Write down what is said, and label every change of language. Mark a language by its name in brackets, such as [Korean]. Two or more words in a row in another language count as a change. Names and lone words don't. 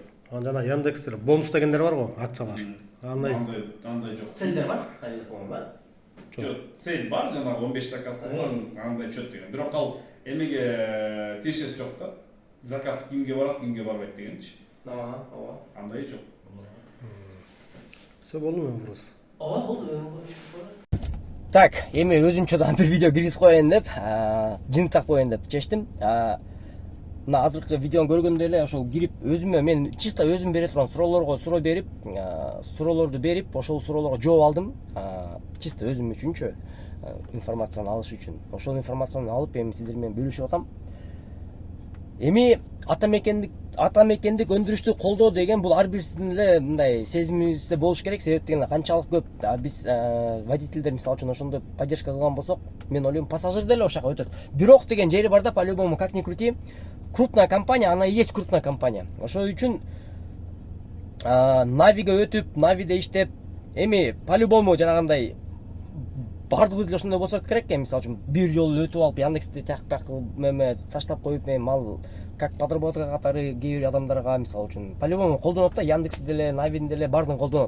[Kyrgyz] Жана Яндекстер бонус дегендер бар го, акциялар. Андай жок. Целдер бар, кайда койгон бар? Жок, цель бар, жанагы 15 заказ кылсаң, андай чөт деген. Бирок ал эмеге тиешеси жок да. Заказ кимге барат, кимге барбайт дегенчи. Ооба. Андай жок. [Russian] Все болдуме вопрос? [Kyrgyz] Ооба, болду. Так, эми өзүмчө да бир видео киргизип коеюн деп, жыйынтыктап коеюн деп чечтим. Мына азыркы видеону көргөндө эле ошол кирип өзүмө мен чисто өзүм бере турган суроолорго суроо берип, суроолорду берип, ошол суроолорго жооп алдым. Чисто өзүм үчүнчү информацияны алыш үчүн. Ошол информацияны алып эми сиздер менен бөлүшүп атам. Эми ата мекендик өндүрүштү колдоо деген бул ар бирисинин эле мындай сезимибизде болуш керек. Себеп дегенде канчалык көп биз водительдер мисалы үчүн ошондой поддержка кылган болсок, мен ойлойм пассажир деле ошол жака өтөт. Бирок деген жери бар да, [Russian] по-любому как ни крути, крупная компания, она и есть крупная компания. [Kyrgyz] Ошол үчүн Навиге өтүп, Навиде иштеп, эми по-любому жанагындай бардыгыбыз эле ошондой болсок керек эми, мисалы үчүн бир жолу өтүп алып Яндексти так кылып эме таштап коюп мал [Russian] как подработка [Kyrgyz] катары кээ бир адамдарга мисалы үчүн по-любому колдонот да, Яндексти деле, Навини деле баардыгын колдонот.